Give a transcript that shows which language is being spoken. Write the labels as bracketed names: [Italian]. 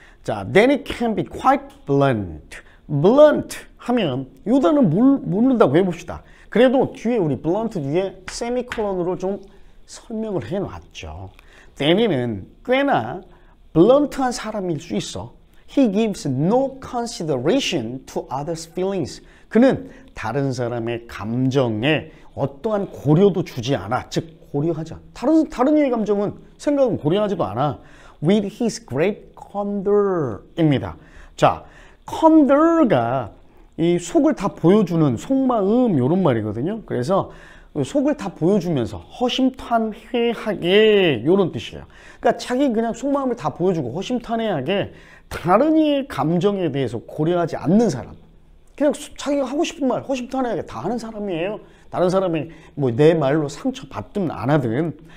[English] 자, then it can be quite blunt. [Korean] blunt 하면 이 단어 모른다고 해봅시다. 그래도 뒤에 우리 blunt 뒤에 세미콜론으로 좀 설명을 해놨죠. Danny는 꽤나 블런트한 사람일 수 있어. [English] He gives no consideration to others' feelings. [Korean] 그는 다른 사람의 감정에 어떠한 고려도 주지 않아. 즉 고려하지 않아. 다른 이의 감정은, 생각은 고려하지도 않아. [English] With his great condour입니다. 자, condour가 [Korean] 이 속을 다 보여주는 속마음 이런 말이거든요. 그래서 속을 다 보여주면서 허심탄회하게 이런 뜻이에요. 그러니까 자기 그냥 속마음을 다 보여주고 허심탄회하게 다른 이의 감정에 대해서 고려하지 않는 사람. 그냥 자기가 하고 싶은 말 허심탄회하게 다 하는 사람이에요. 다른 사람이 뭐 내 말로 상처받든 안 하든.